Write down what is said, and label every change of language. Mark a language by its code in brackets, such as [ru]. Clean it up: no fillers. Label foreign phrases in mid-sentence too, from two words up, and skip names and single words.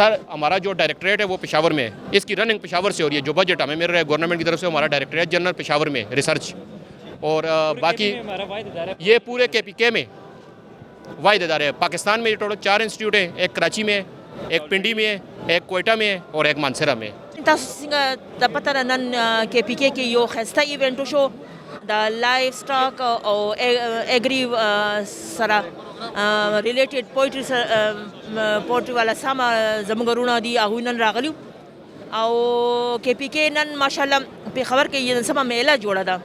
[ur] سر ہمارا جو ڈائریکٹریٹ ہے وہ پشاور میں ہے, اس کی رننگ پشاور سے ہو رہی ہے. جو بجٹ ہمیں مل رہا ہے گورنمنٹ کی طرف سے ہمارا [en] directorate general [ur] پشاور میں ریسرچ, اور باقی یہ پورے KPK میں واحد ادارے ہیں. پاکستان میں یہ ٹوٹل 4 انسٹیٹیوٹ ہیں, ایک کراچی میں ہے, ایک پنڈی میں ہے, ایک کوئٹہ میں ہے اور ایک مانسیرا میں ہے. [ps] تاسو څنګه د پته نن KPK کې یو خسته ایونټ شو د [en] live stock [ps] او اګری سره ریلیټډ پوئټری والا سم زموږ رونه دي هغوی نن راغلي او KPK نن ماشاءالله په خبر کې یو سمه میله جوړه ده.